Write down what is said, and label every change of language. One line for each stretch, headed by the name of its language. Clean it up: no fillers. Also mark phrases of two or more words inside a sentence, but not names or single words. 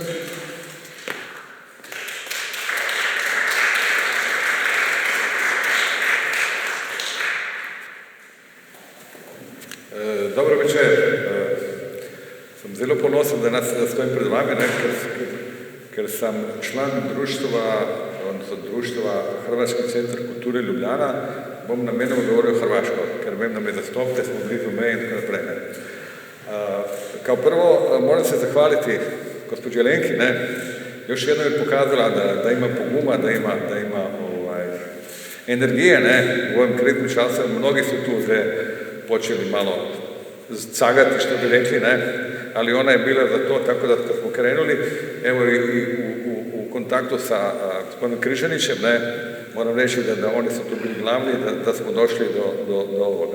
Slovenian: Dobro večer. Sem zelo ponosen, da stojim pred vami, ker sem član društva Hrvatski centar kulture Ljubljana, bom namenoma govoril hrvaško, ker vem, da me zastopite, smo blizu meje in tako naprej.
Croatian: Kao prvo, moram se zahvaliti gospođi Alenki, još jednom je pokazala da ima poguma, da ima energije u ovim kriznim časima. Mnogi su tu zdaj počeli malo cagati, što bi rekli, ali ona je bila za to, tako da kad smo krenuli, evo i u kontaktu sa gospodinom Križanićem, moram reći da oni su tu bili glavni, da smo došli do ovoga.